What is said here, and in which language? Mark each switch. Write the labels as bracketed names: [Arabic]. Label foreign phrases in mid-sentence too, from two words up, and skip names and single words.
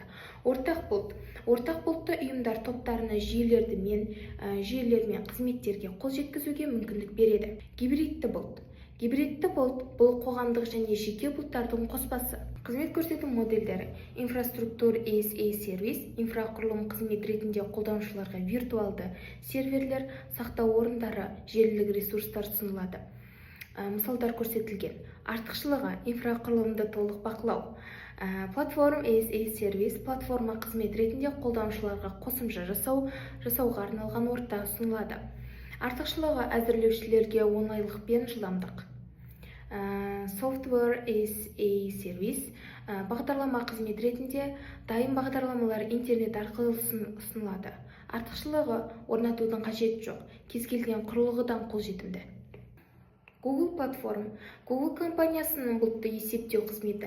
[Kazakh] Ортақ бұлтты ұйымдар топтарына жүйелер мен қызметтерге қол жеткізуге мүмкіндік береді. Гибридті бұлт бұл қоғамдық және жеке бұлттардың қоспасы. Қызмет көрсету модельдері: инфраструктура [English] as a [Kazakh] сервис, инфрақұрылым қызмет ретінде қолданушыларға виртуалды серверлер, сақтау орындары, желілік ресурстар ұсынылады. Мысалдар көрсетілген. Артықшылығы: инфрақұрылымды толық бақылау. Платформа [English] as a [Kazakh] сервис, платформа қызмет ретінде қолданушыларға қосымша жасауға арналған орта ұсынылады. Артықшылығы: әзірлеушілерге оңайлық пен жылдамдық. [English] Software as a [Kazakh] сервис, бағдарлама қызмет ретінде дайын бағдарламалар интернет арқылы ұсынылады. Артықшылығы: орнатудың қажеті жоқ, кез келген құрылғыдан қолжетімді. Google платформа. Google компаниясының бұлтты есептеу қызметі.